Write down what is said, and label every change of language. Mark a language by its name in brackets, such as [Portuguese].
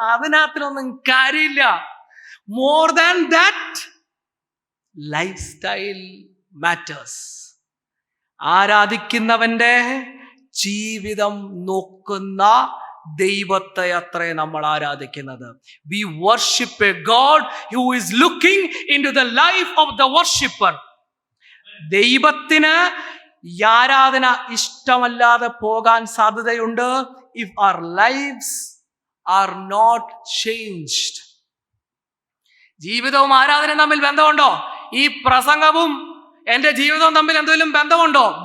[Malayalam] അതിനകത്തിലൊന്നും കാര്യമില്ല. [English] More than that lifestyle matters. [Malayalam] ആരാധിക്കുന്നവന്റെ ജീവിതം നോക്കുന്ന ദൈവത്തെ അത്രേ നമ്മൾ ആരാധിക്കുന്നത്. [English] We worship a God who is looking into the life of the worshipper. [Malayalam] ദൈവത്തിന് ഈ ആരാധന ഇഷ്ടമല്ലാതെ പോകാൻ സാധ്യതയുണ്ട് [English] if our lives are not changed. [Malayalam] ജീവിതവും ആരാധനയും തമ്മിൽ ബന്ധമുണ്ടോ? ഈ പ്രസംഗവും എന്റെ ജീവിതവും തമ്മിൽ എന്തെങ്കിലും ബന്ധമുണ്ടോ?